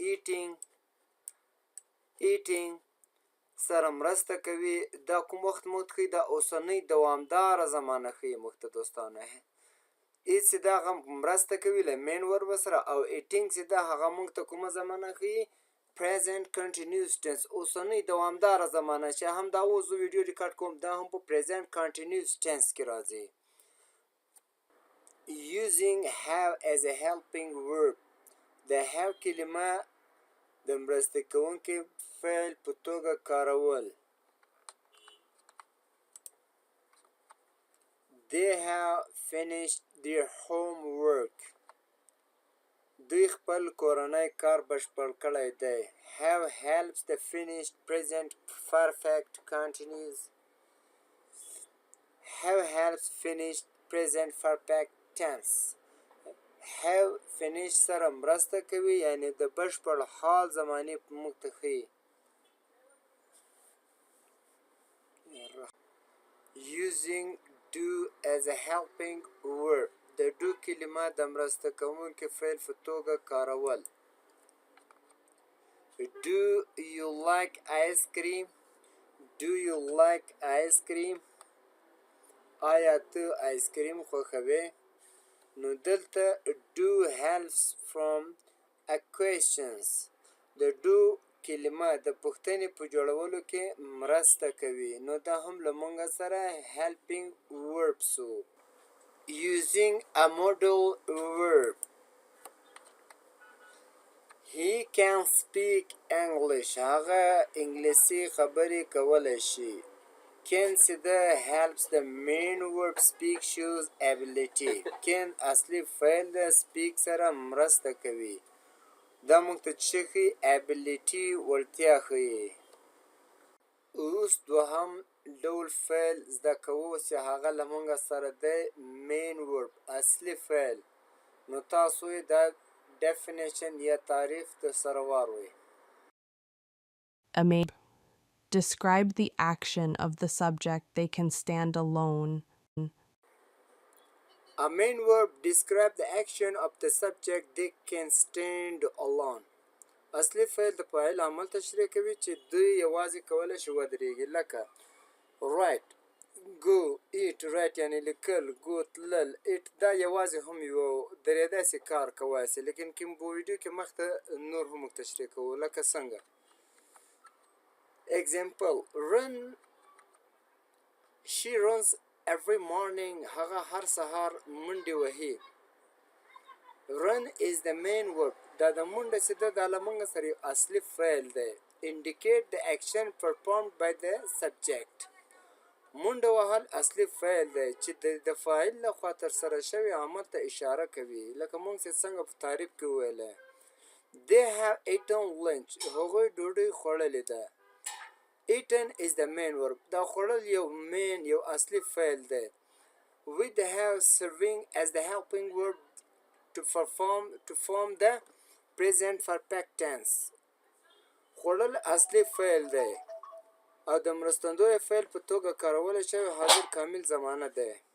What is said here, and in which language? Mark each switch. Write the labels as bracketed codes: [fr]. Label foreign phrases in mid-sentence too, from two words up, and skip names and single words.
[ps] eating سره مرسته کوي دا کوم وخت موږ ښیي دا اوسنۍ دوامداره زمانه ښیي موږ ته دوستانه ایز چې دا هغه مرسته کوي له [en] main verb [ps] سره او ایټینګ چې دا هغه موږ ته کومه زمانه ښیي [en] present continuous tense [ps] اوسنۍ دوامداره زمانه چې هم دا اوس زه [en] video record [ps] کوم دا هم په [en] present continuous tense [ps] کې راځي [en] using have as a helping verb [ps] د have کلمه د مرسته کوونکي فعل په توګه کارول [en] they have finished their homework [ps] دوی خپل کورنی کار بشپړ کړی دی [en] have helps the finished present perfect continuous have helps finished present perfect tense have finished [ps] سره مرسته کوي یعنی د بشپړ حال زمانې په موږ ته ښیي [en] using do as a helping verb [ps] د do کلمه د مرسته کوونکي فعل په توګه کارول [en] do you like ice cream do you like ice cream [ps] آیا ته [en] ice cream [ps] خوښوې نو دلته [en] do helps from a questions [ps] د do کلمه د پوښتنې په جوړولو کې مرسته کوي نو دا هم له موږ سره [en] helping verbs using a modal verb He can speak English. [ps] هغه انګلیسي خبرې کولی شي. [en] Can سیده helps the main verb speak shows ability. [ps] Can اصلي فعل ده speak سره مرسته کوي. دا موږ ته څه ښيي؟ ability وړتیا ښيي. اوس دوهم ډول فعل زده کوو چې هغه له موږ سره دی [en] main verb [ps] اصلي فعل. نو تاسو یې دا definition یا تعریف در سره واروئ. [en] A main describe the action of the subject they can stand alone. A main verb describe the action of the subject they can stand alone. [ps] اصلي فعل د فاعل عمل تشریح کوي چې دوی یوازې کولی شي ودرېږي. [en] لکه write, go, eat. [ps] write یعنی لیکل، go تلل، eat دا یوازې هم یو درېدای سي کار کولی سي. لیکن کوم په ویډیو کې مخته نور هم موږ تشریح کوو. [en] لکه څنګه example run. She runs every morning. [ps] هغه هر سهار منډې وهي. [en] run is the main verb. [ps] دا د منډه چې ده دا له موږ سره یو اصلي فعل دی. [en] indicate the action performed by the subject. [ps] منډه وهل اصلي فعل دی چې د فاعل لخوا ترسره شوي عمل ته اشاره کوي. لکه موږ چې څنګه په تعریف کې وویلی [en] they have eaten lunch. [ps] هغوی ډوډۍ خوړلې ده. [en] eaten is the main verb. [ps] دا خوړل یو main یو اصلي فعل دی. [en] with the have serving as the helping verb to form the present perfect tense. [ps] خوړل اصلي فعل دی او د مرستندوی فعل په توګه کارول شوی حاضر کامل زمانه دی.